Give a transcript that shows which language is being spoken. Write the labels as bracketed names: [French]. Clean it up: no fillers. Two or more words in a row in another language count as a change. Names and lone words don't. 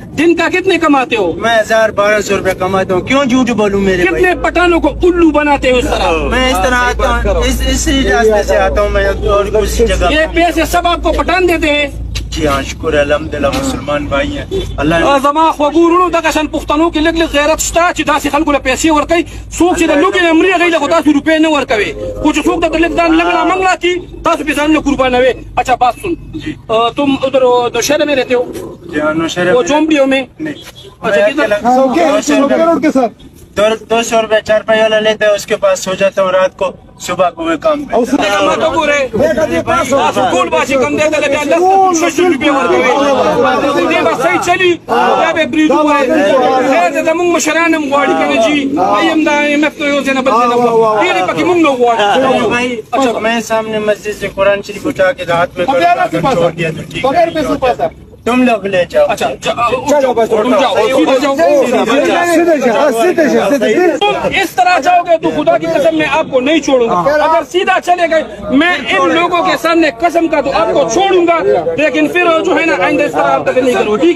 [Urdu] دن کا کتنے کماتے ہو؟ میں 1000-1200 روپے کماتا ہوں، کیوں جھوٹ بولوں میرے بھائی؟ کتنے پٹھانوں کو الو بناتے ہو اس طرح؟ میں اس طرح آتا ہوں، اسی راستے سے آتا ہوں میں، اور کسی جگہ۔ یہ پیسے سب آپ کو پٹھان دیتے ہیں؟ جی ہاں، شکر ہے، الحمدللہ مسلمان بھائی ہیں اللہ۔ [Pashto] زما خبرونو دغه شان پښتنو کې لګ غیرت شته چې داسې خلکو له پیسې ورکوي، څوک چې د لوګي امري هغوی له خو داسې روپۍ نه ورکوي، خو چې څوک د لږ ځان لګړه منګړه کي تاسو پې ځانونه قربانوي۔ [Urdu] اچھا بات سن، تم ادھر نوشہرے میں رہتے ہو؟ جی ہاں، نوشہرے وہ جھونپڑیوں میں؟ اچھا کدھر؟ 200 روپے 4 پائی والا لیتا ہے، اس کے پاس سو جاتا ہوں رات کو، صبح کو میں کام پہ۔ [Pashto] تو ګوره تاسو ټول باشي کم دی ته بیا 10 روپۍ ورکوي، دې به صحیح چلي بیا به بریدو وایي، خیر دی زموږ مشران هم غواړي که نه جي، ایم د IMF یو ځای نه بل ځای نه غواړي، ډېرې پکې موږ نه غواړو۔ [Urdu] بھائی میں سامنے مسجد سے قرآن شریف اٹھا کے ہاتھ میں چھوڑ دیا تو ٹھیک ہے، تم لوگ لے جاؤ۔ اچھا تم جاؤ، تم اس طرح جاؤ گے تو خدا کی قسم میں آپ کو نہیں چھوڑوں گا، اگر سیدھا چلے گئے میں ان لوگوں کے سامنے قسم کا تو آپ کو چھوڑوں گا، لیکن پھر جو ہے نا آئندہ اس طرح آپ نہیں کرو، ٹھیک ہے؟